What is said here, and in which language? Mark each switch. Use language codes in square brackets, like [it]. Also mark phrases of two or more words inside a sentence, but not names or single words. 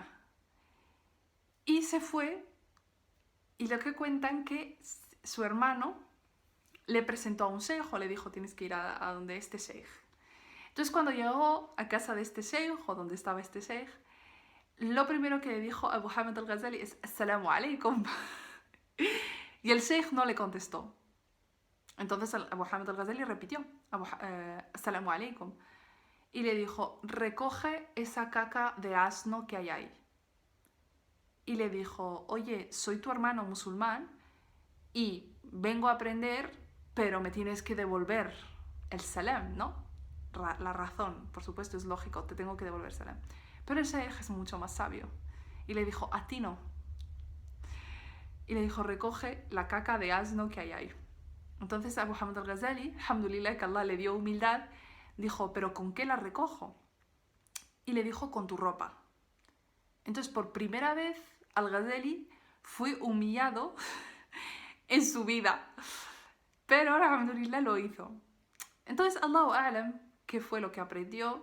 [es] Y se fue, y lo que cuentan que su hermano le presentó a un sheikh, o le dijo, tienes que ir a donde este sheikh. Entonces cuando llegó a casa de este sheikh, o donde estaba este sheikh, lo primero que le dijo a Abu Hamid al-Ghazali es [ar] السلام عليكم. [es] Y el sheikh no le contestó. Entonces Abu Hamid al-Ghazali repitió [ar] السلام عليكم. [es] Y le dijo, recoge esa caca de asno que hay ahí. Y le dijo, oye, soy tu hermano musulmán y vengo a aprender, pero me tienes que devolver el salam, ¿no? La razón, por supuesto, es lógico, te tengo que devolver salam. Pero el sheikh es mucho más sabio. Y le dijo, a ti no. Y le dijo, recoge la caca de asno que hay ahí. Entonces Abu Hamid al-Ghazali, alhamdulillah, que Allah le dio humildad, dijo, ¿pero con qué la recojo? Y le dijo, con tu ropa. Entonces, por primera vez, Al-Ghazali fue humillado en su vida. Pero, alhamdulillah, lo hizo. Entonces, [ar] الله أعلم, [es] ¿qué fue lo que aprendió?